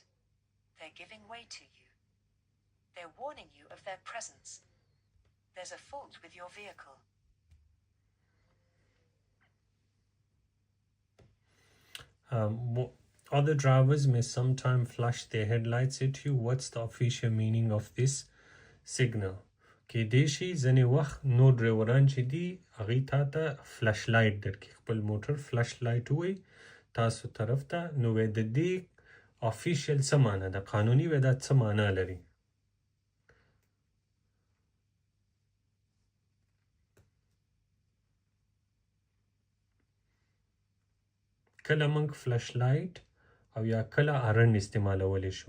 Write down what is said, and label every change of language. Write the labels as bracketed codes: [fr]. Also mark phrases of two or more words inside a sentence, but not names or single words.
[en] They're giving way to you. They're warning you of their presence. There's a fault with your vehicle. Other drivers may sometimes flash their headlights at you. What's the official meaning of this signal? [ps] کېدای شي ځینې وخت نور ډرایوران چې دي هغوی تا ته [en] flash light [ps] درکړي، خپل موټر [en] flash light [ps] ووایي تاسو طرف ته. نو وایي د دې افیشیل څه معنا ده، قانوني وایي دا څه معنا لري. کله موږ [en] flash light [ps] او یا کله هارن استعمالولی شو.